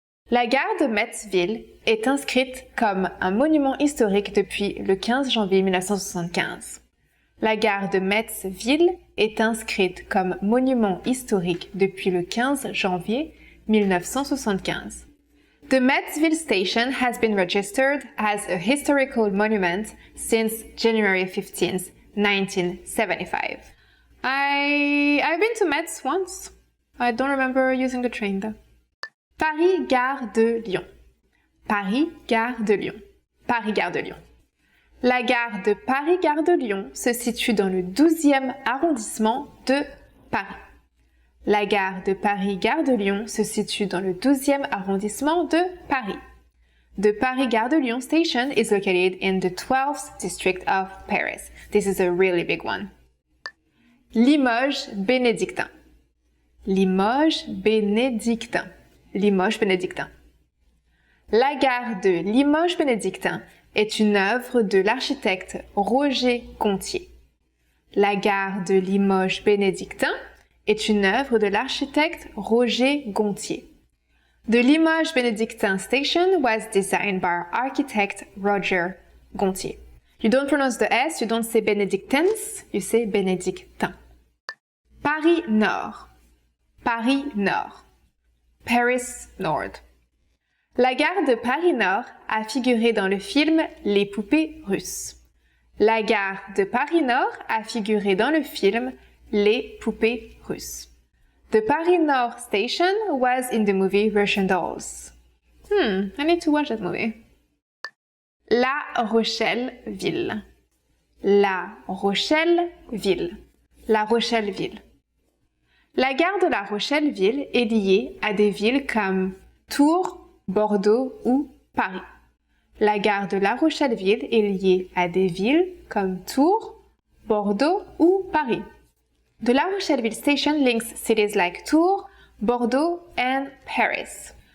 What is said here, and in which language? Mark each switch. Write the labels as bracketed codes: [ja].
[fr] La gare de Metz-Ville est inscrite comme un monument historique depuis le 15 janvier 1975. La gare de Metz-Ville est inscrite comme monument historique depuis le 15 janvier 1975. [en] The Metz-Ville station has been registered as a historical monument since January 15, 1975. I've been to Metz once. I don't remember using the train though. [fr] Paris Gare de Lyon. Paris Gare de Lyon. Paris Gare de Lyon. La gare de Paris-Gare de Lyon se situe dans le 12e arrondissement de Paris. La gare de Paris-Gare de Lyon se situe dans le 12e arrondissement de Paris. [en] The Paris-Gare de Lyon station is located in the 12th district of Paris. This is a really big one. Limoges-Bénédictin. [fr] Limoges-Bénédictin. Limoges-Bénédictin. La gare de Limoges-Bénédictin est une œuvre de l'architecte Roger Gontier. La gare de Limoges-Bénédictin est une œuvre de l'architecte Roger Gontier. [en] The Limoges-Bénédictin station was designed by architect Roger Gontier. You don't pronounce the S, you don't say Benedictins, you say Bénédictin. [fr] Paris Nord. Paris Nord. Paris Nord. La gare de Paris Nord a figuré dans le film Les poupées russes. La gare de Paris Nord a figuré dans le film Les poupées russes. [en] The Paris Nord station was in the movie Russian Dolls. I need to watch that movie. [fr] La Rochelle-Ville. La Rochelle-Ville. La Rochelle-Ville. La gare de La Rochelle-Ville est liée à des villes comme Tours, Bordeaux ou Paris. La gare de La Rochelle-Ville est liée à des villes comme Tours, Bordeaux ou Paris. [en] The La Rochelle-Ville station links cities like Tours, Bordeaux, and Paris.